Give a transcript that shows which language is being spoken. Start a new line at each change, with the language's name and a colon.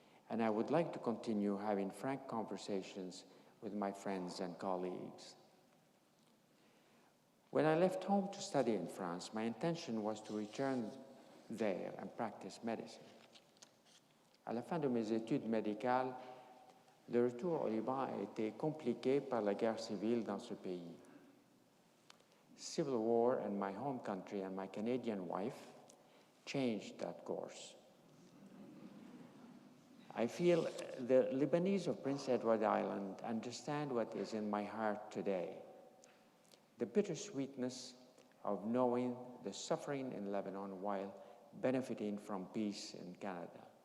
English: And I would like to continue having frank conversations with my friends and colleagues. When I left home to study in France, my intention was to return there and practice medicine.
French: À la fin de mes études médicales, le retour au Liban a été compliqué par la guerre civile dans ce pays.
English: Civil war in my home country and my Canadian wife, changed that course. I feel the Lebanese of Prince Edward Island understand what is in my heart today, the bittersweetness of knowing the suffering in Lebanon while benefiting from peace in Canada.